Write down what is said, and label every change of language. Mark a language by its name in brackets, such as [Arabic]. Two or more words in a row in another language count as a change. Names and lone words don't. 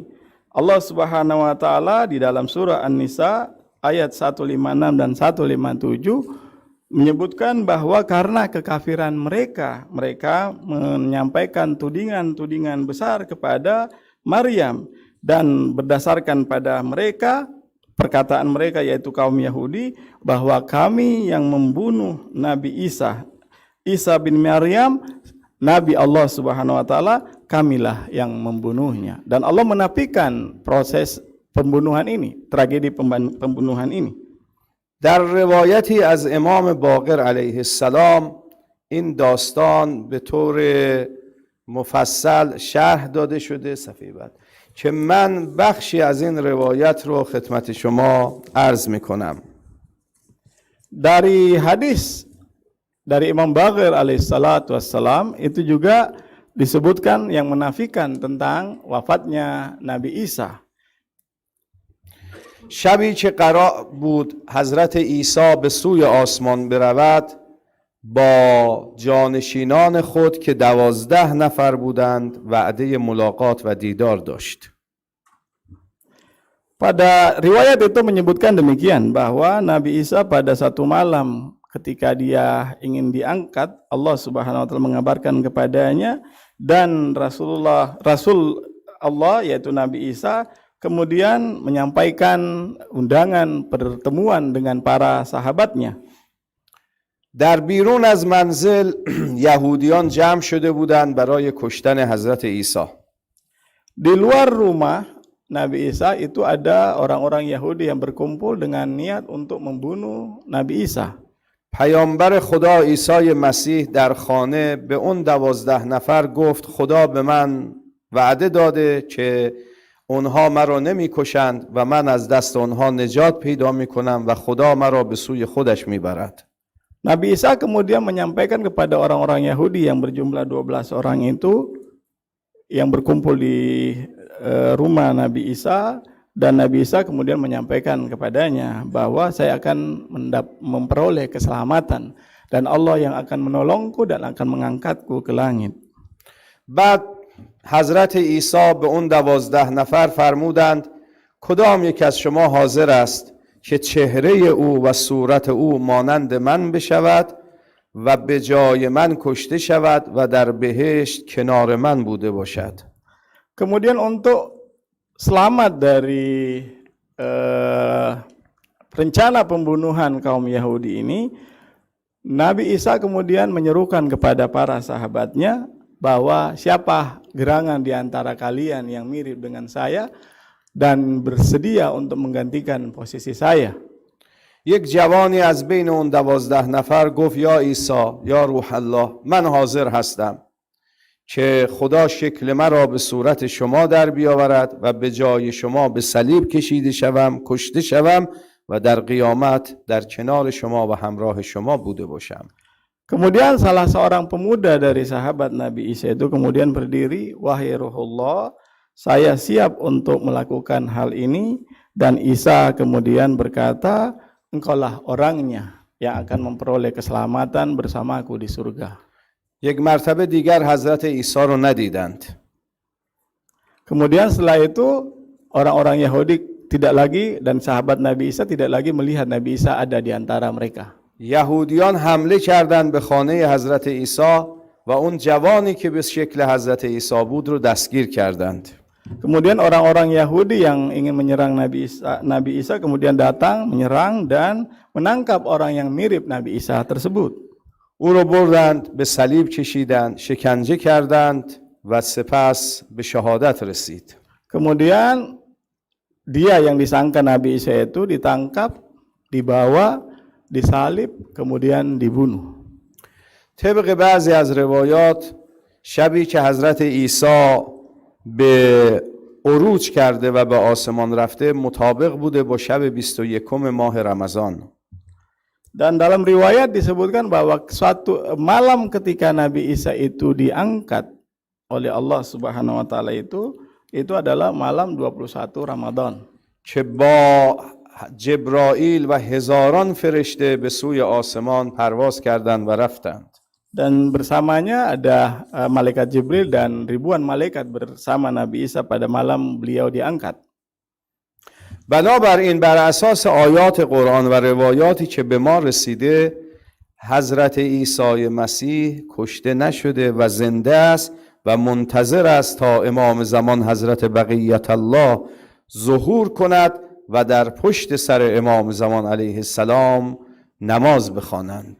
[Indonesian] Allah [Arabic] سبحانه وتعالى [Indonesian] di dalam surah An-Nisa ayat 156 dan 157 menyebutkan bahwa karena kekafiran mereka menyampaikan tudingan-tudingan besar kepada Maryam, dan berdasarkan pada mereka, perkataan mereka yaitu kaum Yahudi, bahwa kami yang membunuh Nabi Isa bin Maryam, Nabi Allah [Arabic] سبحانه وتعالى, [Indonesian] kamilah yang membunuhnya. Dan Allah menafikan proses pembunuhan ini, tragedi pembunuhan ini. [Persian] در روایتی از امام باقر [Arabic] علیه السلام [Persian] این داستان به طور مفصل شرح داده شده، صفحه بعد، که من بخشی از این روایت رو خدمت شما عرض میکنم. [Indonesian] Dari hadis dari Imam Baqir [Arabic] عليه الصلاة والسلام [Indonesian] itu juga disebutkan yang menafikan tentang wafatnya Nabi Isa. [Persian] شبی که قرار بود حضرت عیسی به سوی آسمان برود، با جانشینان خود که 12 نفر بودند وعده ملاقات و دیدار داشت. [Indonesian] Pada riwayat itu menyebutkan demikian, bahwa Nabi Isa pada satu malam ketika dia ingin diangkat, Allah [Arabic] سبحانه وتعالى [Indonesian] mengabarkan kepadanya, dan Rasul Allah yaitu Nabi Isa kemudian menyampaikan undangan pertemuan dengan para sahabatnya. [Persian] در بیرون از منزل یهودیان جمع شده بودند برای کشتن حضرت عیسی. [Indonesian] Di luar rumah Nabi Isa itu ada orang-orang Yahudi yang berkumpul dengan niat untuk membunuh Nabi Isa. [Persian] پیامبر خدا عیسی مسیح در خانه به اون 12 نفر گفت خدا به من وعده داده که اونها مرا نمی کشند و من از دست اونها نجات پیدا می کنم و خدا مرا به سوی خودش می برد. [Indonesian] Nabi Isa kemudian menyampaikan kepada orang-orang Yahudi yang berjumlah 12 orang itu yang berkumpul di rumah Nabi Isa, dan Nabi Isa kemudian menyampaikan kepadanya bahwa saya akan memperoleh keselamatan dan Allah yang akan menolongku dan akan mengangkatku ke langit. [Persian] بعد حضرت عیسی به اون 12 نفر فرمودند کدام یک از شما حاضر است که چهره او و صورت او مانند من بشود و به جای من کشته شود و در بهشت کنار من بوده باشد. [Indonesian] Kemudian untuk selamat dari rencana pembunuhan kaum Yahudi ini, Nabi Isa kemudian menyerukan kepada para sahabatnya bahwa siapa gerangan di antara kalian yang mirip dengan saya dan bersedia untuk menggantikan posisi saya. [Persian] یک جوانی از بین اون 12 نفر گفت یا عیسی یا روح الله من حاضر هستم که خدا شکل مرا به صورت شما در بیاورد و به جای شما به صلیب کشیده شوم، کشته شوم و در قیامت در کنار شما و همراه شما بوده باشم. [Indonesian] Kemudian salah seorang pemuda dari sahabat Nabi Isa itu kemudian berdiri, wahai Ruhullah, saya siap untuk melakukan hal ini. Dan Isa kemudian berkata, engkaulah orangnya yang akan memperoleh keselamatan bersamaku di surga. [Persian] یک مرتبه دیگر حضرت عیسی رو ندیدند. [Indonesian] Kemudian setelah itu orang-orang Yahudi tidak lagi dan sahabat Nabi Isa tidak lagi melihat Nabi Isa ada di antara mereka. [Persian] یهودیان حمله کردند به خانه حضرت عیسی و اون جوانی که به شکل حضرت عیسی بود رو دستگیر کردند. [Indonesian] Kemudian orang-orang Yahudi yang ingin menyerang Nabi Isa kemudian datang menyerang dan menangkap orang yang mirip Nabi Isa tersebut. [Persian] او رو بردند به صلیب کشیدند، شکنجه کردند و سپس به شهادت رسید. [Indonesian] Kemudian dia yang disangka Nabi Isa itu ditangkap, dibawa, disalib, kemudian dibunuh. [Persian] طبق بعضی از روایات شبی که حضرت عیسی به عروج کرده و به آسمان رفته مطابق بوده با شب 21 ماه رمضان. [Indonesian] Dan dalam riwayat disebutkan bahwa suatu malam ketika Nabi Isa itu diangkat oleh Allah [Arabic] سبحانه وتعالى [Indonesian] itu adalah malam 21 Ramadan. [Persian] که با جبرائیل و هزاران فرشته به سوی آسمان پرواز کردند و رفتند. [Indonesian] Dan bersamanya ada malaikat Jibril dan ribuan malaikat bersama Nabi Isa pada malam beliau diangkat. [Persian] بنابراین بر اساس آیات قرآن و روایاتی که به ما رسیده حضرت عیسی مسیح کشته نشده و زنده است و منتظر است تا امام زمان حضرت بقیت الله ظهور کند و در پشت سر امام زمان [Arabic] علیه السلام [Persian] نماز بخوانند.